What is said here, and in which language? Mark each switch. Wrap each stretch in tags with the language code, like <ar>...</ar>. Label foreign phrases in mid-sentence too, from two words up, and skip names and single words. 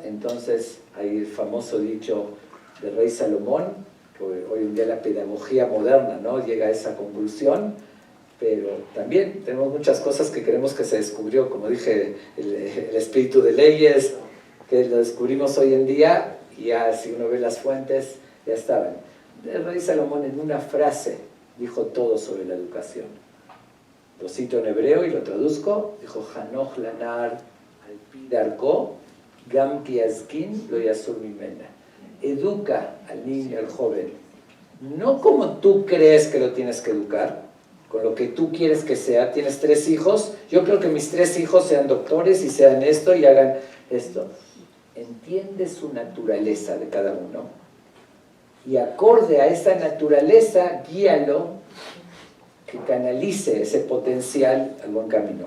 <es>Entonces hay el famoso dicho del rey Salomón, que hoy en día la pedagogía moderna, ¿no?, llega a esa conclusión, pero también tenemos muchas cosas que creemos que se descubrió, como dije, el espíritu de leyes, que lo descubrimos hoy en día, y ya si uno ve las fuentes, ya estaban. El rey Salomón en una frase dijo todo sobre la educación. Lo cito en hebreo y lo traduzco.</es> <he>Dijo, חנוך לנער על פי דרכו, גם כי יזקין לא יסור ממנה.</he> <es>Educa al niño, al joven, no como tú crees que lo tienes que educar, con lo que tú quieres que sea. Tienes 3 hijos, yo creo que mis 3 hijos sean doctores y sean esto y hagan esto. Entiende su naturaleza de cada uno y acorde a esa naturaleza, guíalo que canalice ese potencial al buen camino.</es>